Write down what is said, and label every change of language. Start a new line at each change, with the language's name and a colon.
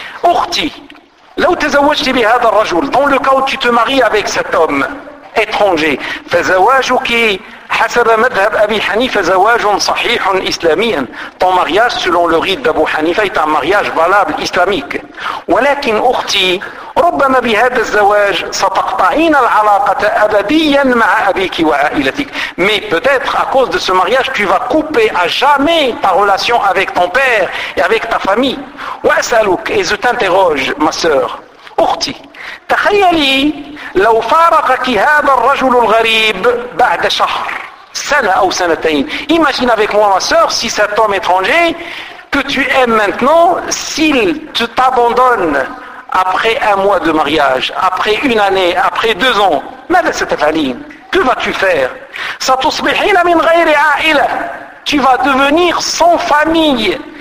Arabic: أختي لو تزوجت بهذا الرجل
French: dans le cas où tu te maries avec cet homme étranger
Arabic: فزواجك حسب مذهب أبي حنيفة زواج صحيح إسلاميا
French: ton mariage selon le rite d'Abu Hanifa est un mariage valable islamique
Arabic: ولكن أختي ربما بهذا الزواج ستقطعين العلاقة أبديا مع أبيك وعائلتك
French: mais peut-être à cause de ce mariage tu vas couper à jamais ta relation avec ton père et avec ta famille.
Arabic: وأسألك
French: et je t'interroge ma sœur
Arabic: أختي تخيلي لو فارقك هذا الرجل الغريب بعد شهر سنة أو سنتين.
French: Imagine avec moi ma sœur si cet homme étranger que tu aimes maintenant s'il te t'abandonne après un mois de mariage, après une année, après deux ans, que vas-tu faire?
Arabic: Satusbihina min ghayri a'ila.
French: Tu vas devenir sans famille.